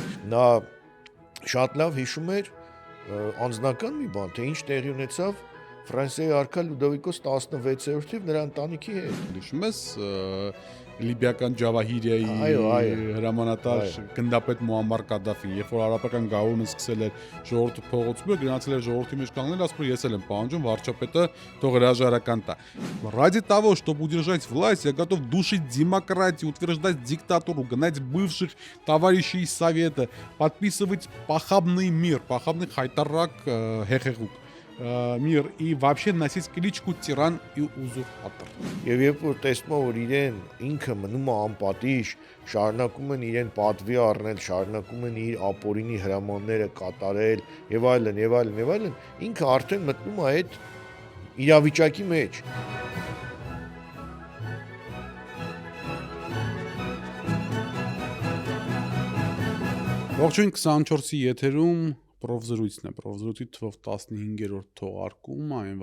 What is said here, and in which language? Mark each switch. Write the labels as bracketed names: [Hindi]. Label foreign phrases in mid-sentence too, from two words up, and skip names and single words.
[Armenian] նա շատ լավ հիշում էր անձնական մի բան, թե ինչ տեղի ունեցավ Ֆրանսիայի արքա Լյուդովիկոս 16-րդի եւ նրա ընտանիքի հետ։ Հիշում ես լիբիական Ջավահիրիայի հրամանատար գնդապետ Մուամմար Կադաֆին, երբ որ արաբական գաղութը սկսել էր ժողովուրդը փողոցում, գնացել էր ժողովրդի մեջ կանգնել, ասում էր ես էլ եմ պահանջում վարչապետը թող հրաժարական տա։ [Russian] Ради того, чтобы удержать власть, я готов душить демократию, утверждать диктатуру, гнать бывших товарищей из Совета, подписывать похабный мир, похабный хайտարակ հեղեղուկ мир и вообще носить кличку тиран и узурпатор։ [Armenian] Եվ երբ որ տեսնում եմ, որ իրեն ինքը մնում է անպատիժ, շարունակում են իրեն պատվի առնել, շարունակում են իր ապօրինի հրամանները կատարել եւ այլն, ինքը արդեն մտնում է այդ իրավիճակի մեջ։ Ողջույն 24-ի եթերում Պրովզրույցն է, Պրովզրույցի թվով 15-րդ թողարկումը, այն